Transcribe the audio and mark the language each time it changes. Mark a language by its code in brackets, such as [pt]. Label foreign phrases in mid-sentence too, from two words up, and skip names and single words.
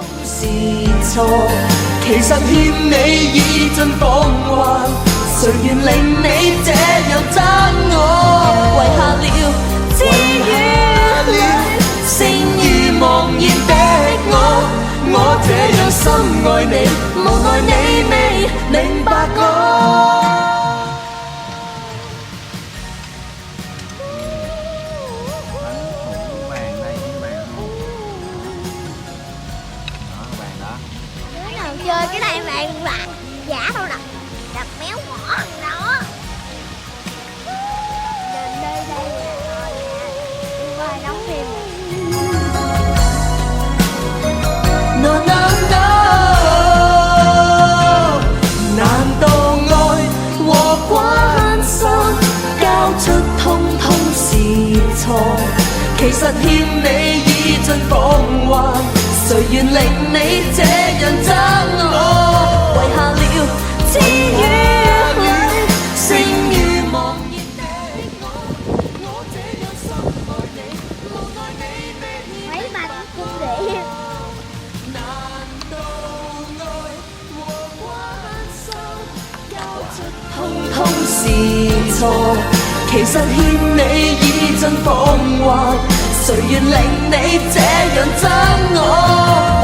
[yue] 是錯，其實欠你已盡奉還，誰願令你這樣憎我？遺下了知與戀，剩餘茫然的我這樣深愛你，無奈你未明白我。 [vi] Chơi cái này bạn là giả đâu nè, đập méo mỏ đó. Đến đây là đi qua đóng phim. [en] No no no， [yue] 難道愛和關心交出通通是錯？其實欠你已盡奉還，誰願令你這樣憎我？遺下了知與戀，剩餘茫然的我這樣深愛你，無奈你未 [vi] Mấy bà cũng cung điện. [yue] 難道愛和關心交出通通是錯？其實欠你已盡奉還，誰願令你這樣憎我？